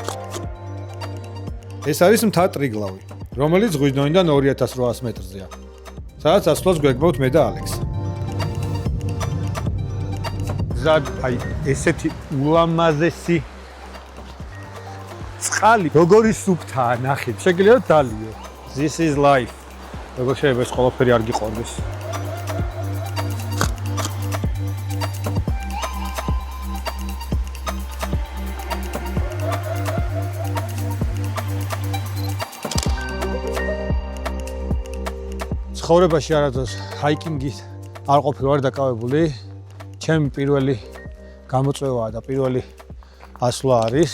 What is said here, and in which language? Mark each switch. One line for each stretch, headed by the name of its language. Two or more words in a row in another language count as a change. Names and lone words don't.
Georgian: ეს არის მთა ტრიგლავი, რომელიც ზღვის დონიდან 2800 მეტრზეა. სადაც ასვლას გვეგმავთ მე და ალექს. აი ესეთი ულამაზესი წყალი როგორი სუფთაა ნახეთ შეგიძლიათ დალიო
English: This is life
Georgian: როგორ შეიძლება ეს ყველაფერი არ გიყორდეს ცხოვრებაში არადროს ჰაიკინგით არ ყოფილი ვარ დაკავებული ჩემი პირველი გამოწვევაა და პირველი ასვლა არის.